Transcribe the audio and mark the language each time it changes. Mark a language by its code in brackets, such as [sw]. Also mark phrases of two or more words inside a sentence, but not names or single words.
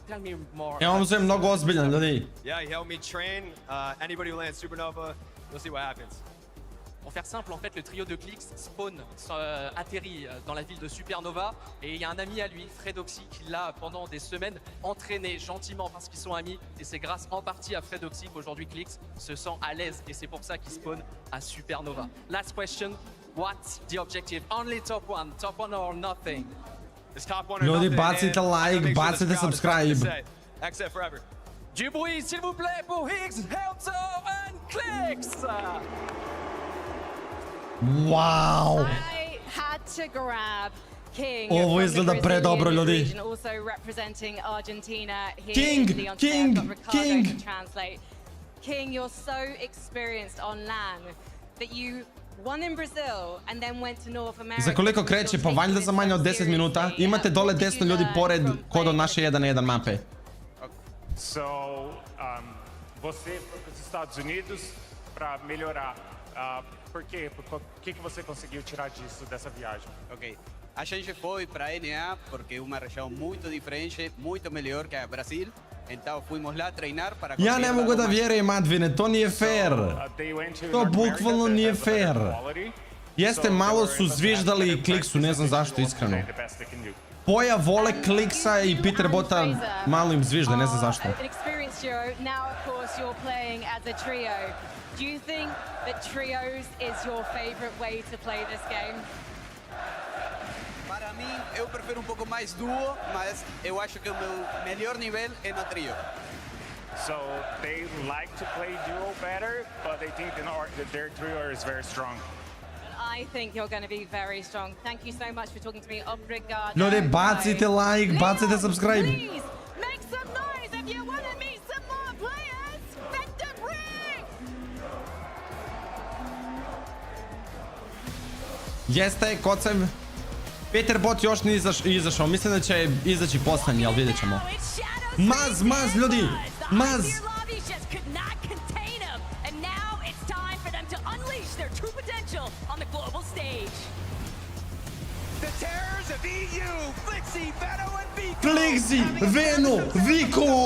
[en] Tell me more. [sr] Ja, on se mnogo ozbiljan, ljudi. [en] Yeah, he helped me train. Anybody who lands Supernova, we'll see what happens. [fr] Pour faire simple, en fait, le trio de Clicks spawn, atterrit dans la ville de Supernova, et il y a un ami à lui, Fredoxy, qui l'a pendant des semaines entraîné gentiment parce qu'ils sont amis, et c'est grâce en partie à Fredoxy qu'aujourd'hui Clicks se sent à l'aise, et c'est pour ça qu'il spawn à Supernova. [en] Last question, what's the objective? Only top one or nothing? It's top one or [sr] Ljudi, [en] nothing. [sr] bacite like, bacite subscribe. [en] Exit forever. [fr] Du bruit, s'il vous plaît, pour Higgs, Helto and Clicks! [en] Wow! I had to grab King. [sr] Ovo [en] from the [sr] izgleda [en] Brazilian [sr] predobro, ljudi. [en] region, also representing Argentina here King, in Lyon. King, I've got Ricardo King. to translate. King, you're so experienced on LAN that you won in Brazil and then went to North America. [sr] Za koliko kreće? Pa valjda za manje od 10 minuta. Imate dole desno ljudi pored kod od naše 1-1 mape. [en] So, [pt] você foi para os Estados Unidos para melhorar. Por quê? O que você conseguiu tirar disso, dessa viagem? Ok. A gente foi para a NA porque é uma região muito diferente, muito melhor que a Brasil. Então fomos lá treinar para [sr] Ja ne mogu da vjerujem, Advine, to nije fair. To bukvalno nije fair. Jeste, malo su zviždali Kliksu, ne znam zašto, iskreno. Poja vole Kliksa i Peter Bota malo im zvižde, ne znam zašto. [en] An experienced duo. Now, of course, you're playing as a trio. Do you think that trios is your favorite way to play this game? [pt] Para mim, eu prefiro pouco mais duo, mas eu acho que o meu melhor nível é no trio. [en] So they like to play duo better, but they think that their trio is very strong. I think you're going to be very strong. Thank you so much for talking to me. [pt] Obrigado. [sr] Ljudi, bacite like, bacite subscribe. [en] Please, make some noise if you want to meet some more players. Vector Brig! [sr] Jeste, kocem. Peter Bot još nije izašao. Mislim da će izaći poslednji, ali vidjet ćemo. Maz, ljudi! Maz! Flixi, Veno, Vico!